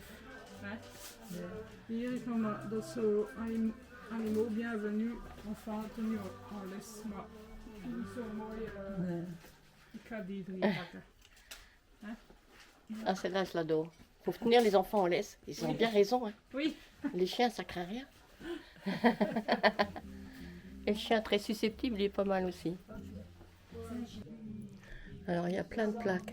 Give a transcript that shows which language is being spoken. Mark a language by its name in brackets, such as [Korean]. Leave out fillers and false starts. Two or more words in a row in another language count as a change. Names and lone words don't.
[Dutch] Nee. Hier is nog maar, dat is zo [French] animaux bienvenue, enfin tenue en laisse, [Dutch] maar niet zo mooi. Ik ga die niet pakken. [French] Ah, celle-là, je l'adore. Faut tenir les enfants en laisse. Ils ont bien raison. Hein. Oui. Les chiens, ça craint rien. Et le chien très susceptible, il est pas mal aussi. Alors, il y a plein de plaques.